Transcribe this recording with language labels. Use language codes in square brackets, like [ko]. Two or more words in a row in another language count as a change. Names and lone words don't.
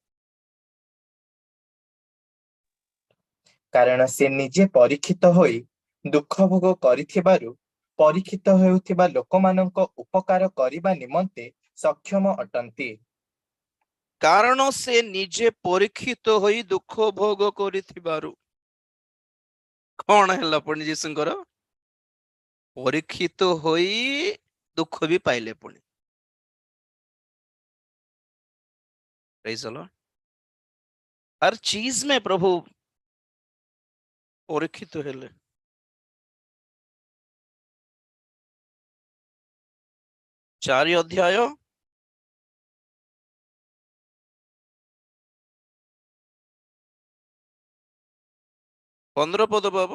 [or] କାରଣ ସେ ନିଜେ ପରୀକ୍ଷିତ ହୋଇ ଦୁଃଖ ଭୋଗ କରିଥିବାରୁ ପରୀକ୍ଷିତ ହେଉଥିବା ଲୋକମାନଙ୍କ ଉପକାର କରିବା ନିମନ୍ତେ ସକ୍ଷମ ଅଟନ୍ତି। କାରଣ ସେ ନିଜେ ପରୀକ୍ଷିତ ହୋଇ ଦୁଃଖ ଭୋଗ କରିଥିବାରୁ। କଣ ହେଲା ପୁଣି ଯୀଶୁଙ୍କର? ପରୀକ୍ଷିତ ହୋଇ ଦୁଃଖ ବି ପାଇଲେ ପୁଣି। [en] Praise the Lord. [hi] हर चीज में प्रभु परीक्षित हेले। [or] 4 अध्याय 15 ପଦ ବାବୁ।